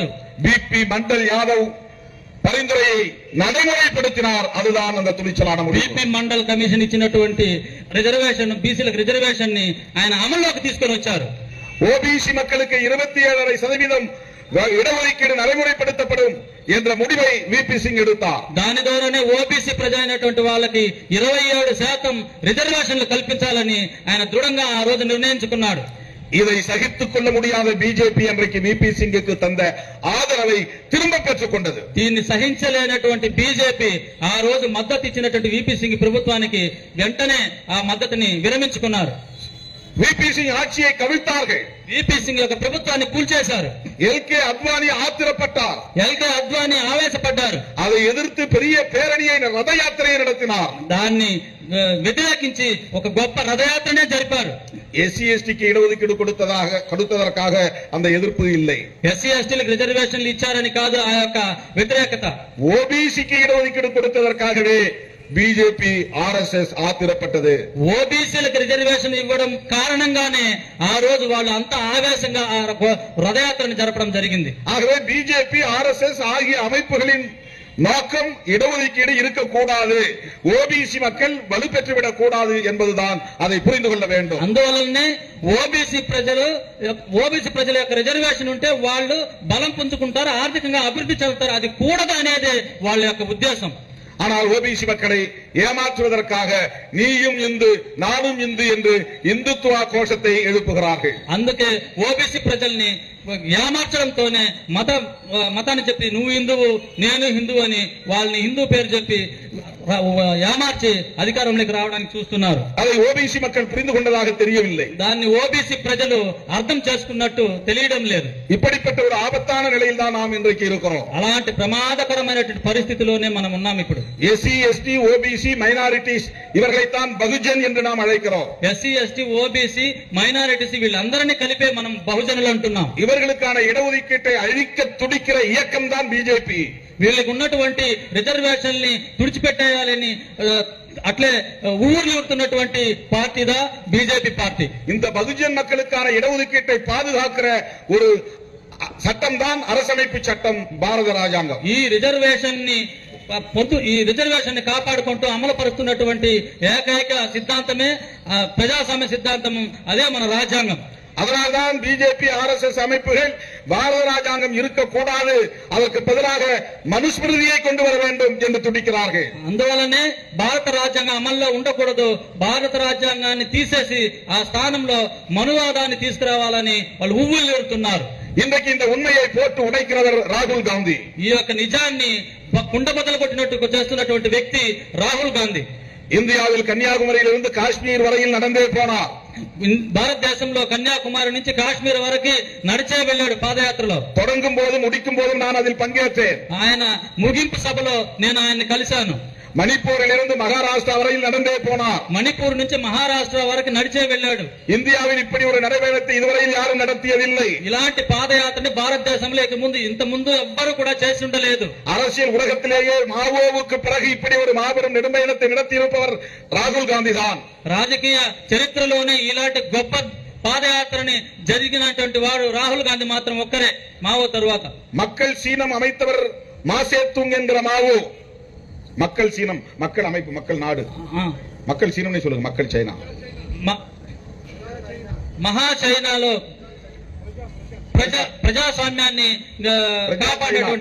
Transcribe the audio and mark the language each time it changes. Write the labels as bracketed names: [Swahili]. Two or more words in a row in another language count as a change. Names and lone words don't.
[Tamil] பிபி மண்டல் யாதவ் பரிந்துரையை நடைமுறைப்படுத்தினார். அதுதான் அந்த துணிச்சலான முடிவு. [Telugu] బిపి మండల్ కమిషన్ ఇచ్చినటువంటి రిజర్వేషన్, బీసీలకు రిజర్వేషన్ ని ఆయన అమల్లోకి తీసుకొని వచ్చారు. [Tamil] ஓபிசி மக்களுக்கு 27.5% இடஒதுக்கீடு நடைமுறைப்படுத்தப்படும் என்ற முடிவை விபி சிங் எடுத்தார். [Telugu] దాని ద్వారానే ఓబీసీ ప్రజలైనటువంటి వాళ్ళకి 27% రిజర్వేషన్లు కల్పించాలని ఆయన దృఢంగా ఆ రోజు నిర్ణయించుకున్నాడు. [Tamil] இதை சகித்துக் கொள்ள முடியாத பிஜேபி அன்றைக்கு விபி சிங்குக்கு தந்த ஆதரவை திரும்ப பெற்றுக் கொண்டது. [Telugu] దీన్ని సహించలేనటువంటి బీజేపీ ఆ రోజు మద్దతు ఇచ్చినటువంటి విపి సింగ్ ప్రభుత్వానికి వెంటనే ఆ మద్దతుని విరమించుకున్నారు. [Tamil] விபி சிங் ஆட்சியை கவிழ்த்தார்கள். [Telugu] విపి సింగ్ యొక్క ప్రభుత్వాన్ని కూల్చేశారు. [Tamil] எல்கே அத்வானி ஆத்திரப்பட்டார். [Telugu] ఎల్కే అద్వానీ ఆవేశపడ్డారు. [Tamil] அதை எதிர்த்து பெரிய பேரணியை, ரத யாத்திரையை நடத்தினார். [Telugu] దాన్ని వ్యతిరేకించి ఒక గొప్ప రథయాత్రనే జరిపారు. [Tamil] எஸ்சி எஸ்டிக்கு இடஒதுக்கீடு கொடுத்ததற்காக அந்த எதிர்ப்பு இல்லை. [Telugu] ఎస్సీ ఎస్టీలకు రిజర్వేషన్లు ఇచ్చారని కాదు ఆ యొక్క వ్యతిరేకత. [Tamil] ஓபிசிக்கு இடஒதுக்கீடு கொடுத்ததற்காகவே பிஜேபி RSS ஆத்திரப்பட்டது. [Telugu] ఓబీసీలకు రిజర్వేషన్ ఇవ్వడం కారణంగానే ఆ రోజు వాళ్ళు అంత ఆవేశంగా ఆ రథయాత్రను జరపడం జరిగింది. [Tamil] ஆகவே பிஜேபி RSS ஆகிய அமைப்புகளின் நோக்கம் இடஒதுக்கீடு இருக்கக்கூடாது, ஓபிசி மக்கள் வலுப்பெற்றுவிடக் கூடாது என்பதுதான். அதை புரிந்து கொள்ள வேண்டும். [Telugu] అందువల్లనే ఓబీసీ ప్రజల యొక్క రిజర్వేషన్ ఉంటే వాళ్ళు బలం పుంజుకుంటారు, ఆర్థికంగా అభివృద్ధి చెందుతారు. అది కూడదు అనేది వాళ్ళ యొక్క ఉద్దేశం. [Tamil] ஆனால் ஓபிசி மக்களை ஏமாற்றுவதற்காக நீயும் இந்து நானும் இந்து என்று இந்துத்துவ கோஷத்தை எழுப்புகிறார்கள். [Telugu] అందుకే ఓబీసీ ప్రజల్ని ఏమార్చడంతోనే మతాన్ని చెప్పి నువ్వు హిందువు నేను హిందువు అని వాళ్ళని హిందూ పేరు చెప్పి ఏమార్చి అధికారంలోకి రావడానికి చూస్తున్నారు. [Tamil] அதை ஓபிசி மக்கள் புரிந்து கொண்டதாக தெரியவில்லை. [Telugu] దాన్ని ఓబీసీ ప్రజలు అర్థం చేసుకున్నట్టు తెలియడం లేదు. [Tamil] இப்படிப்பட்ட ஒரு ஆபத்தான நிலையில் தான் நாம் இன்றைக்கு இருக்கிறோம். [Telugu] అలాంటి ప్రమాదకరమైనటువంటి పరిస్థితిలోనే మనం ఉన్నాం ఇప్పుడు. [Tamil] எஸ்சி எஸ்டி ஓபிசி மைனாரிட்டிஸ் இவர்களைத்தான் பகுஜன் என்று நாம் அழைக்கிறோம். [Telugu] ఎస్సీ ఎస్టీ ఓబీసీ మైనారిటీస్ వీళ్ళందరినీ కలిపే మనం బహుజనులు అంటున్నాం. [Tamil] இவர்களுக்கான இடஒதுக்கீட்டை அழிக்க துடிக்கிற இயக்கம் தான் பிஜேபி. [Telugu] వీళ్ళకి ఉన్నటువంటి రిజర్వేషన్ ని తుడిచిపెట్టేయాలని అట్లే ఊరుతున్నటువంటి పార్టీదా బీజేపీ పార్టీ. [Tamil] இந்த பகுஜன் மக்களுக்கான இடஒதுக்கீட்டை பாதுகாக்கிற ஒரு சட்டம் தான் அரசமைப்பு சட்டம், பாரத ராஜாங்கம். [Telugu] ఈ రిజర్వేషన్ ని కాపాడుకుంటూ అమలు పరుస్తున్నటువంటి ఏకైక సిద్ధాంతమే ప్రజాస్వామ్య సిద్ధాంతం, అదే మన రాజ్యాంగం. [Tamil] அதனால்தான் பிஜேபி RSS அமைப்புகள் பாரத ராஜாங்கம் இருக்கக்கூடாது, அதற்கு பதிலாக மனுஸ்மிருதியை கொண்டு வர வேண்டும் என்று துடிக்கிறார்கள். [Telugu] అందువల్లనే భారత రాజ్యాంగం అమల్లో ఉండకూడదు, భారత రాజ్యాంగాన్ని తీసేసి ఆ స్థానంలో మనువాదాన్ని తీసుకురావాలని వాళ్ళు ఉవ్విళ్ళూరుతున్నారు. [Tamil] இன்றைக்கு இந்த உண்மையை போட்டு உடைக்கிறவர் ராகுல் காந்தி. [Telugu] ఈ యొక్క నిజాన్ని కుండబద్దలు కొట్టినట్టు చేస్తున్నటువంటి వ్యక్తి రాహుల్ గాంధీ. [Tamil] இந்தியாவில் கன்னியாகுமரியிலிருந்து காஷ்மீர் வரையில் நடந்தே போனார். [Telugu] భారతదేశంలో కన్యాకుమారి నుంచి కాశ్మీర్ వరకు నడిచే వెళ్ళాడు పాదయాత్రలో. [Tamil] தொடங்கும் போதும் முடிக்கும் போதும் நான் அதில் பங்கேற்றேன். [Telugu] ఆయన ముగింపు సభలో నేను ఆయన్ని కలిశాను. [Tamil] மணிப்பூரிலிருந்து மகாராஷ்டிரா வரையில் நடந்தே போனார். [Telugu] మణిపూర్ నుంచి మహారాష్ట్ర వరకు నడిచే వెళ్ళాడు. [Tamil] இந்தியாவில் இப்படி ஒரு நடைபயணத்தை இதுவரையில் யாரும் நடத்தியதில்லை. [Telugu] ఇలాంటి పాదయాత్రని భారతదేశంలో ఇంత ముందు ఎవ్వరూ కూడా చేసి ఉండలేదు. [Tamil] அரசியல் உலகத்திலேயே மாவோவுக்கு பிறகு இப்படி ஒரு மாபெரும் நெடும்பயணத்தை நடத்தியிருப்பவர் ராகுல் காந்தி தான். [Telugu] రాజకీయ చరిత్రలోనే ఇలాంటి గొప్ప పాదయాత్రని జరిగినటువంటి వాడు రాహుల్ గాంధీ మాత్రం ఒక్కరే మావో తరువాత. [Tamil] மக்கள் சீனம் அமைத்தவர் மாசேத்துங் என்கிற மாவோ. மக்கள் சீனம், மக்கள் அமைப்பு, மக்கள் நாடு, மக்கள் சீனம் சொல்லுங்க, மக்கள் சைனா. [Telugu] మహా చైనాలో ప్రజాస్వామ్యాన్ని కాపాడేటువంటి